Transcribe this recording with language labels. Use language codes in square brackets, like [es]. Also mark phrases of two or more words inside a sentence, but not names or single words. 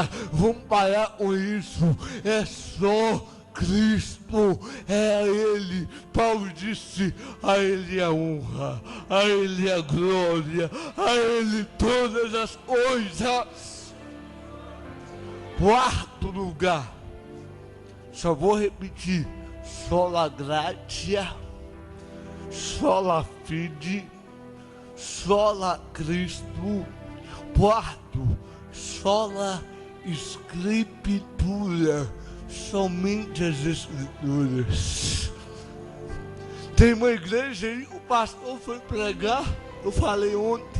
[pt] Vamos parar com isso. É só Cristo, é a Ele. Paulo disse, a Ele a honra, a Ele a glória, a Ele todas as coisas. Quarto lugar, só vou repetir, [la] sola gratia, sola fide, sola Cristo. [pt] Quarto, [la] sola escritura, [pt] somente as Escrituras. Tem uma igreja aí, o pastor foi pregar, eu falei ontem.